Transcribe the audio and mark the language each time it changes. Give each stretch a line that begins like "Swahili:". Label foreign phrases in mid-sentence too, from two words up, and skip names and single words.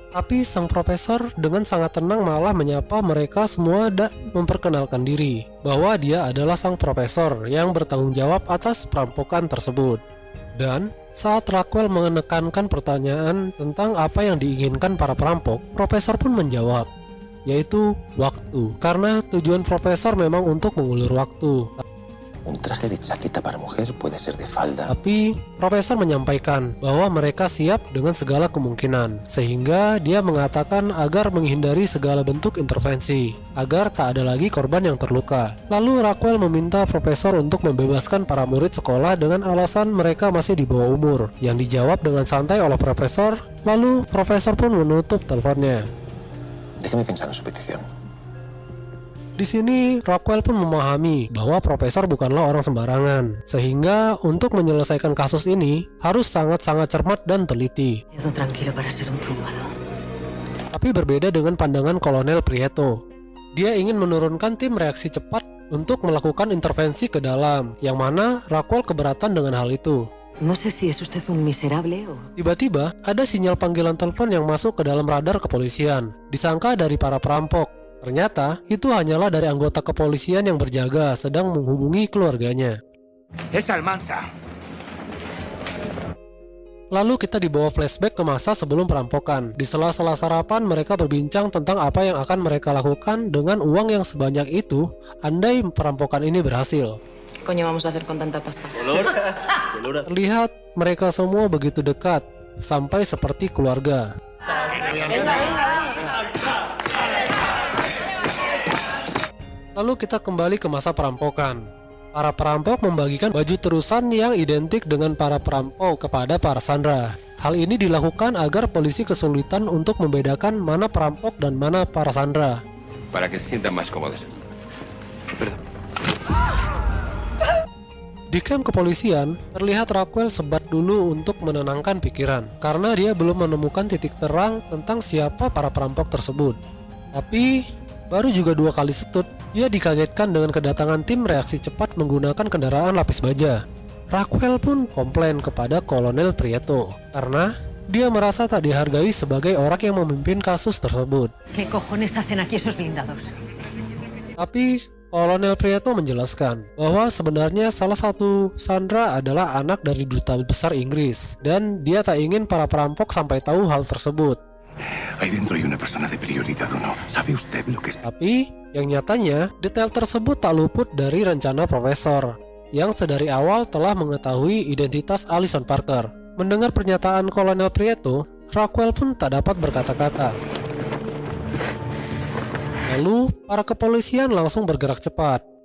Indonesian: Tapi sang profesor dengan sangat tenang malah menyapa mereka semua dan memperkenalkan diri bahwa dia adalah sang profesor yang bertanggung jawab atas perampokan tersebut. Dan saat Raquel menekankan pertanyaan tentang apa yang diinginkan para perampok, profesor pun menjawab, yaitu waktu, karena tujuan profesor memang untuk mengulur waktu.
Spanish: Un traje de chaqueta para mujer puede ser de falda.
Indonesian: Tapi profesor menyampaikan bahwa mereka siap dengan segala kemungkinan, sehingga dia mengatakan agar menghindari segala bentuk intervensi, agar tak ada lagi korban yang terluka. Lalu Raquel meminta profesor untuk membebaskan para murid sekolah dengan alasan mereka masih di bawah umur, yang dijawab dengan santai oleh profesor. Lalu profesor pun menutup teleponnya.
Spanish: Déjeme pensar en su petición.
Indonesian: Di sini, Raquel pun memahami bahwa profesor bukanlah orang sembarangan, sehingga untuk menyelesaikan kasus ini harus sangat-sangat cermat dan teliti.
Spanish: Quedo tranquilo para ser un zumbado.
Indonesian: Tapi berbeda dengan pandangan Kolonel Prieto. Dia ingin menurunkan tim reaksi cepat untuk melakukan intervensi ke dalam, yang mana Raquel keberatan dengan hal itu.
Spanish: No sé si es usted un miserable o...
Indonesian: Tiba-tiba, ada sinyal panggilan telepon yang masuk ke dalam radar kepolisian. Disangka dari para perampok. Ternyata, itu hanyalah dari anggota kepolisian yang berjaga sedang menghubungi keluarganya.
Spanish: Es Almanza.
Indonesian: Lalu kita dibawa flashback ke masa sebelum perampokan. Di sela-sela sarapan, mereka berbincang tentang apa yang akan mereka lakukan dengan uang yang sebanyak itu andai perampokan ini berhasil.
Spanish: Coño vamos a hacer con tanta pasta?
Indonesian: Terlihat mereka semua begitu dekat, sampai seperti keluarga. Lalu kita kembali ke masa perampokan. Para perampok membagikan baju terusan yang identik dengan para perampok kepada para sandera. Hal ini dilakukan agar polisi kesulitan untuk membedakan mana perampok dan mana para sandera.
Spanish: Para que se sientan más cómodos. Perdón.
Indonesian: Di kamp kepolisian, terlihat Raquel sebat dulu untuk menenangkan pikiran, karena dia belum menemukan titik terang tentang siapa para perampok tersebut. Tapi, baru juga 2 kali setut, dia dikagetkan dengan kedatangan tim reaksi cepat menggunakan kendaraan lapis baja. Raquel pun komplain kepada Kolonel Prieto, karena Dia merasa tak dihargai sebagai orang yang memimpin kasus tersebut.
Spanish: ¿Qué cojones hacen aquí esos blindados?
Indonesian: Tapi Kolonel Prieto menjelaskan bahwa sebenarnya salah satu Sandra adalah anak dari duta besar Inggris dan dia tak ingin para perampok sampai tahu hal tersebut.
Spanish: Ahí dentro hay una persona de prioridad o no. ¿Sabe usted lo que es?
Indonesian: Tapi yang nyatanya detail tersebut tak luput dari rencana Profesor yang sedari awal telah mengetahui identitas Allison Parker. Mendengar pernyataan Kolonel Prieto, Raquel pun tak dapat berkata-kata. Lalu, para kepolisian langsung bergerak cepat.